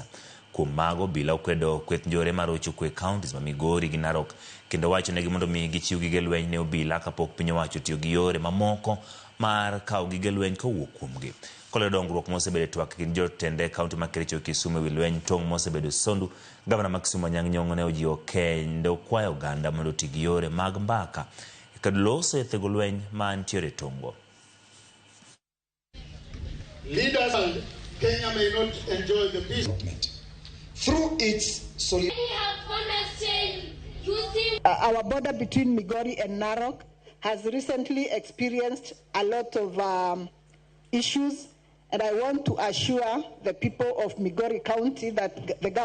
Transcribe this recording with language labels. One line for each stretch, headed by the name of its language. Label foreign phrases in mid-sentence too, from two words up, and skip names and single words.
Luo (Kenya and Tanzania): Kuom mago bila okwedo kweth njore marocho kwe counties ma Migori gi Narok kendo wacho negi mondo mi gichiw gige lweny ne obila kapok piny owacho tiyo gi yore mamoko mar kawo gige lweny kowuok kuomgi. Kole dongruok mosebedo twak gi jotende kaunti ma Kericho Kisumu wi lweny tong' mosebedo sondu, Gavana ma Kisumu Anyang' Nyong'o ne ojiwo kendo kwayo oganda mondo ti gi yore mag mbaka kod loso thego lweny ma ntiere tong'go.
English: Leaders of Kenya may not enjoy the peace. Through its solidarity. Our border between Migori and Narok has recently experienced a lot of issues, and I want to assure the people of Migori County that the